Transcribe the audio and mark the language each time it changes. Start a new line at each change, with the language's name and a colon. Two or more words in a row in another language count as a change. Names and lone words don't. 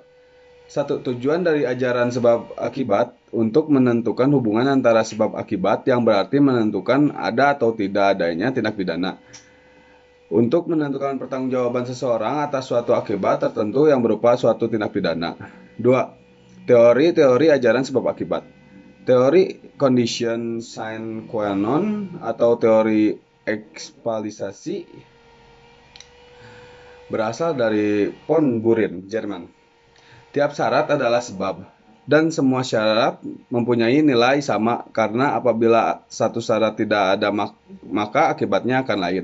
Indonesian: Satu, tujuan dari ajaran sebab akibat untuk menentukan hubungan antara sebab akibat yang berarti menentukan ada atau tidak adanya tindak pidana. Untuk menentukan pertanggungjawaban seseorang atas suatu akibat tertentu yang berupa suatu tindak pidana. Dua, teori-teori ajaran sebab akibat. Teori
Latin: condition sine qua non
Indonesian: atau teori ekspalisasi berasal dari von Burin, Jerman. Tiap syarat adalah sebab, dan semua syarat mempunyai nilai sama karena apabila satu syarat tidak ada maka akibatnya akan lain.